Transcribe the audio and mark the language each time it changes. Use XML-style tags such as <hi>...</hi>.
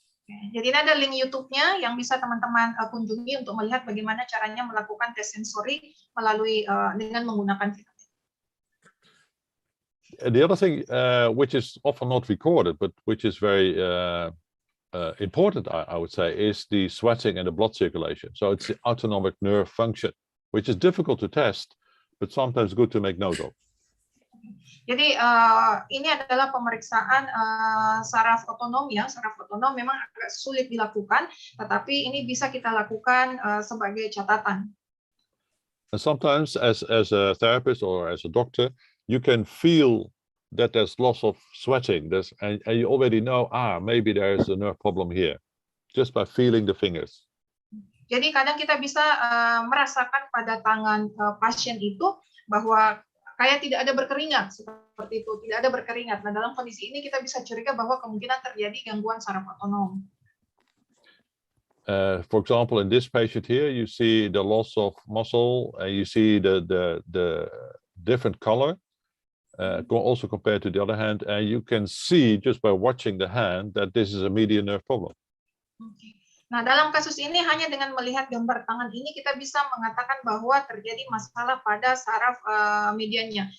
<id>Jadi ini ada link YouTube-nya yang bisa teman-teman kunjungi untuk melihat bagaimana caranya melakukan tes sensori melalui dengan menggunakan filamen.</id> <en>The other thing, which is often not recorded, but which is very important, I would say, is the sweating and the blood circulation. So it's the autonomic nerve function, which is difficult to test, but sometimes good to make note of.</en> <id>Jadi ini adalah pemeriksaan saraf otonom ya. Saraf otonom memang agak sulit dilakukan, tetapi ini bisa kita lakukan sebagai catatan.</id> <en>And sometimes, as a therapist or as a doctor, you can feel that there's loss of sweating. And you already know, maybe there's a nerve problem here, just by feeling the fingers.</en> <id>Jadi kadang kita bisa merasakan pada tangan pasien itu bahwa kayak tidak ada berkeringat, seperti itu, tidak ada berkeringat. Nah, dalam kondisi ini kita bisa curiga bahwa kemungkinan terjadi gangguan saraf otonom.</id> <en>For example, in this patient here, you see the loss of muscle, and you see the different color, also compared to the other hand, and you can see just by watching the hand that this is a median nerve problem.</en> <id>Nah, dalam kasus ini hanya dengan melihat gambar tangan ini kita bisa mengatakan bahwa terjadi masalah pada saraf mediannya.</id>